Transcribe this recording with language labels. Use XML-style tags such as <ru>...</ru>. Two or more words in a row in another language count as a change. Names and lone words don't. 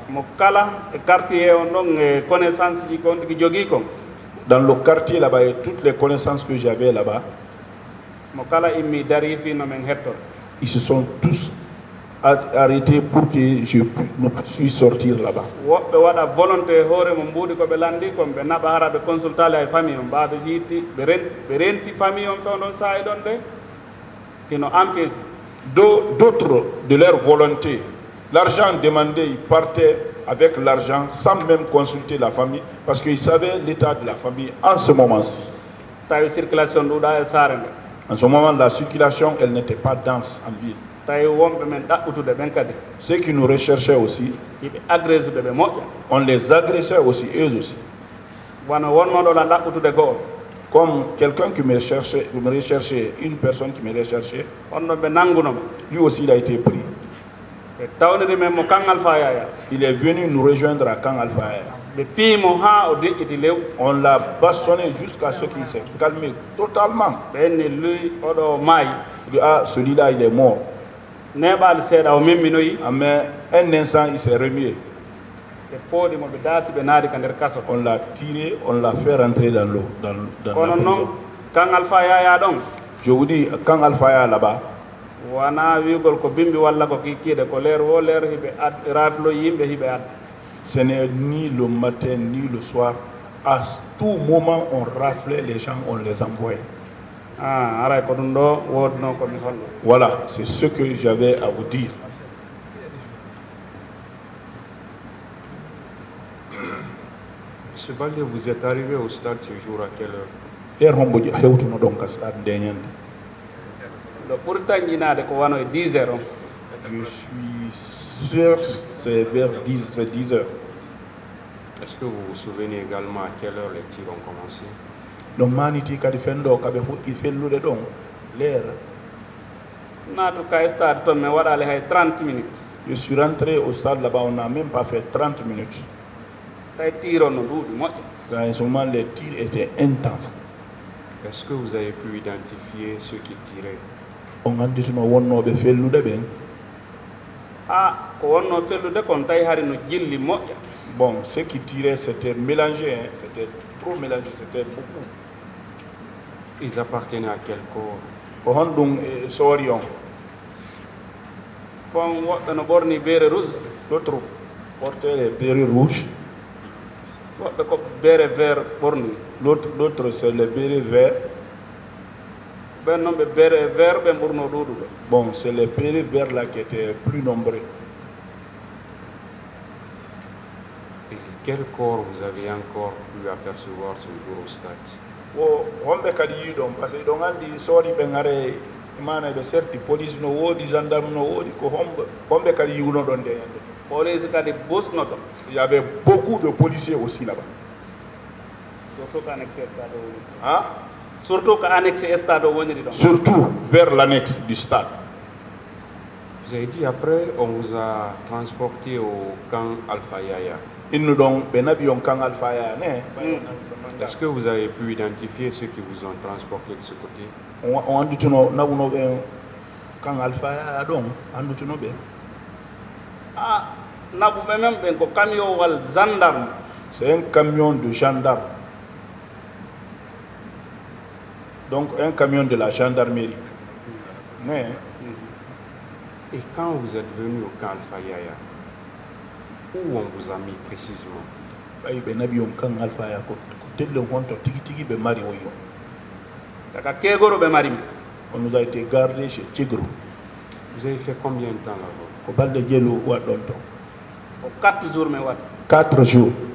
<ff>Mo kala e quartier on ɗon e connaissance ji kon tigi jogui kon.</ff> <fr>Dans le quartier là-bas, et toutes les connaissances que j'avais là-bas,</fr> <ff>mo kala immi dari fino men hettor.</ff> <fr>Ils se sont tous arrêté pour que je puisse sortir là-bas.</fr> <ff>woɓɓe waɗa volonté hoore mo mbuuɗi ko ɓe lanndi kon ɓe naɓa hara ɓe consultale ay famille on mbaaɓe yiitti ɓe renti famille on fewn ɗon saaha ɗon de kino empêche.</ff> <fr>D'autres, de leur volonté, l'argent demandé, ils partaient avec l'argent sans même consulter la famille parce qu'ils savaient l'état de la famille en ce moment-ci.</fr> <ff>tawi circulation ɗuuɗa e saare nde.</ff> <fr>En ce moment, la circulation, elle n'était pas dense en ville.</fr> <ff>tawi wonɓe men ɗaɓɓutude ɓen kadi</ff> <fr>Ceux qui nous recherchaient aussi,</fr> <ff>yiɓe agrésude ɓe moƴƴa.</ff> <fr>on les agressait aussi, eux aussi.</fr> <ff>wano wonnoɗo la ɗaɓɓutude goo</ff> <fr>Comme quelqu'un qui me recherchait, une personne qui me recherchait,</fr> <ff>onɗon ɓe nanngunoma</ff> <fr>lui aussi il a été pris.</fr> <ff>ɓe tawniri men mo kangal fa yaya</ff> <fr>Il est venu nous rejoindre à Kang Alpha.</fr> <ff>ɓe piimo ha o deƴƴiti lew.</ff> <fr>On l'a bastonné jusqu'à ce qu'il s'est calmé totalement.</fr> <ff>ɓenni luy oɗo maayi</ff> <fr>Il dit, ah, celui-là, il est mort.</fr> <ff>neɓaali seeɗa o memminoyi</ff> <fr>Ah, mais un instant, il s'est remué.</fr> <ff>ɓe pooɗimo ɓe daasi ɓe naari ka nder kaso.</ff> <fr>On l'a tiré, on l'a fait rentrer dans l'eau. Dans</fr> <ff>kono</ff> <fr>la</fr> <ff>noon</ff> <fr>prison.</fr> <ff>kangal fa yaya ɗon</ff> <fr>Je vous dis, Kang Alpha là-bas,</fr> <ff>wona wiigol ko bimbi walla ko kikkiide ko leer wo leer hiɓe raflo yimɓe hiɓe adda.</ff> <fr>ce n'est ni le matin ni le soir. À tout moment, on raflait les gens, on les envoyait. aray ko ɗum ɗo woodno komi hollo. Voilà, c'est ce que j'avais à vous dire. Monsieur Baldé, vous êtes arrivé au stade ce jour à quelle heure?</fr> <ff>Der homboji hewtuno ɗon ka stade ndeñande. ɗo ɓuri tañƴinaade ko wano e 10 heures on.</ff> <fr>Je suis sûr c'est vers 10 heures. Est-ce que vous vous souvenez également à quelle heure les tirs ont commencé?</fr> <ff>Donc maniti kadi fendo kaɓe fuɗɗi fellude ɗon leera. naatu ka stade toon mi waɗaali hay 30 minutes.</ff> <fr>Je suis rentré au stade là-bas, on n'a même pas fait 30 minutes.</fr> <ff>tawi tiir on no duuɗi moƴƴi.</ff> <fr>En ce moment, les tirs étaient intenses. Est-ce que vous avez pu identifier ceux qui tiraient?</fr> <ff>On andituno wonnoɓe fellude ɓen. ko wonno fellude kon tawi hari no jilli moƴƴa.</ff> <fr>Bon, ceux qui tiraient, c'était mélangé, hein, c'était trop mélangé, c'était beaucoup. Ils appartenaient à quel corps?</fr> <ff>Ko honɗum e soori on. kon woɓɓe no ɓorni beere rouge,</ff> <fr>L'autre portait les bérets rouges,</fr> <ff>woɓɓe ko beere vert ɓorni.</ff> <fr>l'autre c'est les bérets verts.</fr> <ff>ɓen noon ɓe beere vert ɓen ɓurno ɗuuɗuɓe.</ff> <fr>Bon, c'est les bérets verts là qui étaient plus nombreux. Et quel corps vous avez encore pu apercevoir ce jour au stade?</fr> <ff>Wo wonɓe kadi yi ɗon</ff> <fr>par ce que</fr> <ff>ɗon andi soori ɓe ngare mana ɓe serti police no woodi gendarme no woodi ko homɓe kadi yiwno ɗon nde yande. police kadi busno ɗon.</ff> <fr>Il y avait beaucoup de policiers aussi là-bas.</fr> <ff>surtout ko</ff> <fr>annexe stade</fr> <ff>o woni. Hein? surtout ko</ff> <fr>annexe stade</fr> <ff>o woniri ɗon.</ff> <fr>Surtout vers l'annexe du stade. Vous avez dit après, on vous a transporté au camp Alpha Yaya.</fr> <ff>Innu ɗon ɓe naɓi on Kang Alpha Yaya ne.</ff> <fr>Est-ce que vous avez pu identifier ceux qui vous ont transporté de ce côté?</fr> <ff>On andituno naɓunoɓe Kang Alpha Yaya ɗon andituno ɓe. naɓuɓe men ɓen ko camion wal gendarme.</ff> <fr>C'est un camion de gendarme. Donc un camion de la gendarmerie. Mais Et quand vous êtes venu au camp Alpha Yaya, où on vous a mis précisément?</fr> <ff>ɓay ɓe naɓi on Kang Alpha Yaya ko telle honto tigi tigi ɓe mari o yo. daga keegoro ɓe marimi.</ff> <fr>On nous a été gardé chez Tigro. Vous avez fait combien de temps là-bas?</fr> <ff>Ko balɗe jeelu waɗ ɗon ton. ko 4 jours min waɗi.</ff> <fr>4 jours.</fr>